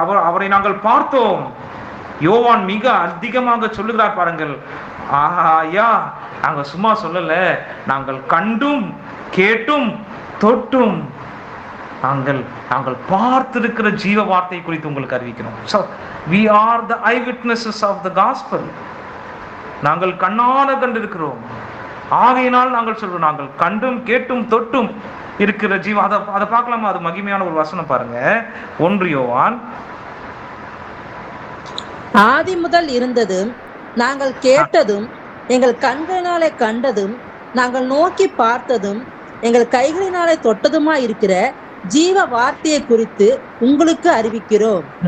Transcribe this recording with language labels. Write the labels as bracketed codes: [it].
[ta] அவரை நாங்கள் பார்த்தோம். யோவான் மிக அதிகமாக சொல்லுகிறார் பாருங்கள். ஐயா, நாங்க சும்மா சொல்லல, நாங்கள் கண்டும் கேட்டும் தொட்டும் நாங்கள் பார்த்திருக்கிற ஜீவ வார்த்தை குறித்து உங்களுக்கு அறிவிக்கிறோம். [en] So we are the eyewitnesses of the gospel. [ta] நாங்கள் கண்ணால கண்டிருக்கிறோம். ஆகையினால் நாங்கள் சொல்றோம், நாங்கள் கண்டும் கேட்டும் தொட்டும் இருக்கிற ஜீவ. அதை பார்க்கலாமா? அது மகிமையான ஒரு வசனம் பாருங்க. 1 யோவான். ஆதி முதல் இருந்ததும் நாங்கள் கேட்டதும் எங்கள் கண்களினாலே கண்டதும் நாங்கள் நோக்கி பார்த்ததும் எங்கள் கைகளினாலே தொட்டதுமா இருக்கிற ஜீவ வார்த்தையை குறித்து உங்களுக்கு அறிவிக்கிறோம்.